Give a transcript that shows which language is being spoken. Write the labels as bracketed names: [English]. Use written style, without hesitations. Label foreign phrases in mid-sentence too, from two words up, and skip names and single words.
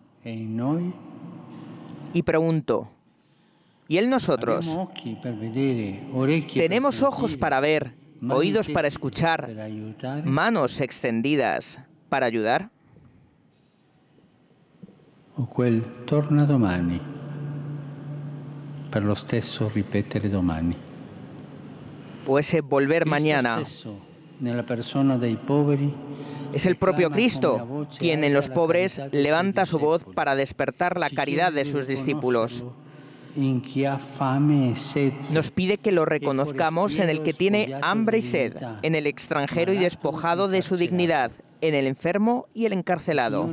[Spanish] Y pregunto, ¿y Él nosotros? ¿Tenemos ojos para ver, oídos para escuchar, manos extendidas para ayudar? [Italian] O quel torna domani, per lo stesso ripetere domani. [Spanish] O ese volver mañana. Es el propio Cristo quien en los pobres levanta su voz para despertar la caridad de sus discípulos. Nos pide que lo reconozcamos en el que tiene hambre y sed, en el extranjero y despojado de su dignidad, en el enfermo y el encarcelado.